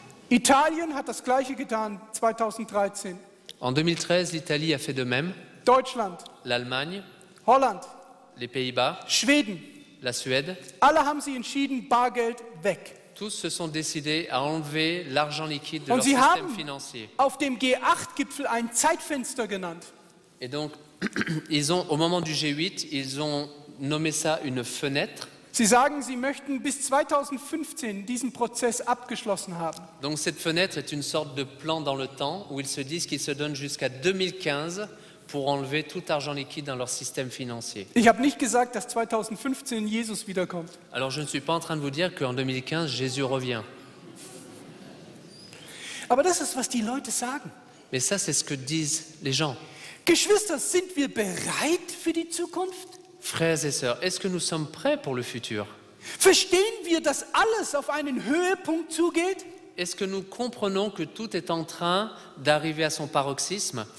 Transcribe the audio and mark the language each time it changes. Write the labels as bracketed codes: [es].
[de] Italien hat das Gleiche getan 2013. [fr] En 2013, l'Italie a fait de même. [de] Deutschland, [fr] L'Allemagne, [de] Holland, [fr] les Pays-Bas, [de] Schweden, [fr] la Suède, [de] alle haben sie entschieden, Bargeld weg. [fr] tous se sont décidés à enlever l'argent liquide de [de] Und [fr] leur [de] sie [fr] système [de] haben [fr] financier. [de] auf dem G8-Gipfel ein Zeitfenster genannt. [fr] Et donc, au moment du G8, ils ont nommé ça une fenêtre. [de] Sie sagen, sie möchten bis 2015 diesen Prozess abgeschlossen haben. [fr] Donc cette fenêtre est une sorte de plan dans le temps où ils se disent qu'ils se donnent jusqu'à 2015 pour enlever tout argent liquide dans leur système financier. [de] Ich habe nicht gesagt, dass 2015 Jesus wiederkommt. [fr] Alors je ne suis pas en train de vous dire qu'en 2015, Jésus revient. [de] Aber das ist, was die Leute sagen. [fr] Mais ça, c'est ce que disent les gens. [de] Geschwister, sind wir bereit für die Zukunft? [fr] Frères et sœurs, est-ce que nous sommes prêts pour le futur? [de] Verstehen wir, dass alles auf einen Höhepunkt zugeht? [fr] Est-ce que nous comprenons que tout est en train d'arriver à son paroxysme?